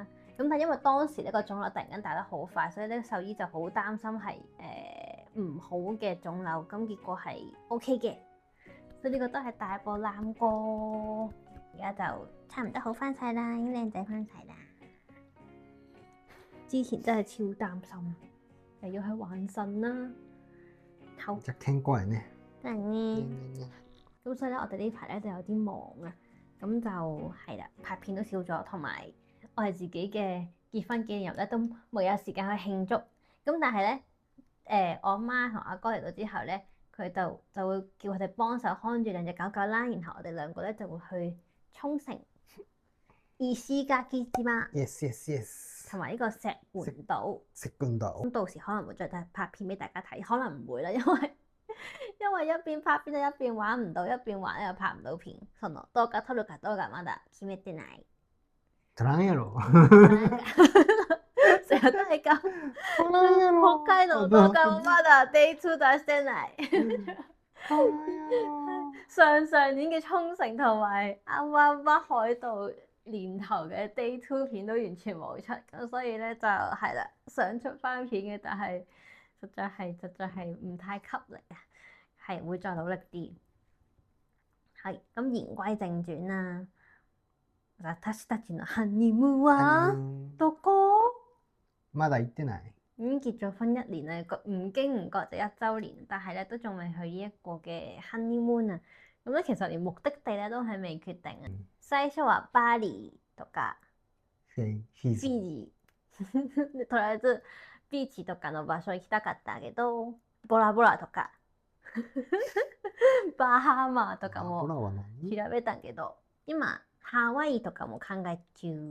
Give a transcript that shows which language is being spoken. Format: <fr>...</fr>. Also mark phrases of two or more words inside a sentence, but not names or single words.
<yue>咁但係因為當時呢個腫瘤突然間大得好快，所以咧獸醫就好擔心係唔好嘅腫瘤，咁結果係 OK 嘅，所以呢個都係大波攬過。而家就差唔多好翻晒啦，已經靚仔翻晒啦。之前真係超擔心，又要去還腎啦。好，</yue> <ja>めっちゃ健康やね。</ja> <yue>真係呢。咁所以咧，我哋呢排咧就有啲忙啊，咁就係啦，拍片都少咗，同埋我係自己嘅結婚紀念日咧都冇有時間去慶祝。咁但係咧，我媽同阿哥嚟到之後咧，佢就會叫佢哋幫手看住兩隻狗狗啦，然後我哋兩個咧就會去沖繩石垣島 Yes。同埋呢個石垣島。咁到時可能會再拍片俾大家睇，可能唔會啦，因為一邊拍片就一邊玩唔到，一邊玩又拍唔到片。</yue> <ja>その動画撮るかどうかまだ決めてない。撮らんやろ。</ja> <yue>成日都係咁。</yue> <ja>北海道動畫もまだ Day 2出してない。</ja> <yue>上年嘅沖繩同埋啱啱北海道年頭嘅 Day 2片都完全冇出，咁所以咧就係啦，想出翻片嘅，但係實在係唔太吸力啊，係會再努力啲。係咁言歸正傳啦，</yue> <ja>私たちのハニムーンはどこ？まだ行ってない。</ja> <yue>已經結咗婚1年啦，唔經唔覺就1週年，但係咧都仲未去呢一個嘅 honeymoon 啊。咁咧其實連目的地咧都係未決定啊。</yue> <ja>最初はバリとかフィジー。とりあえずビーチとかの場所行きたかったけど、ボラボラとかバハマとかも調べたけど、今ハワイとかも考え中。</ja>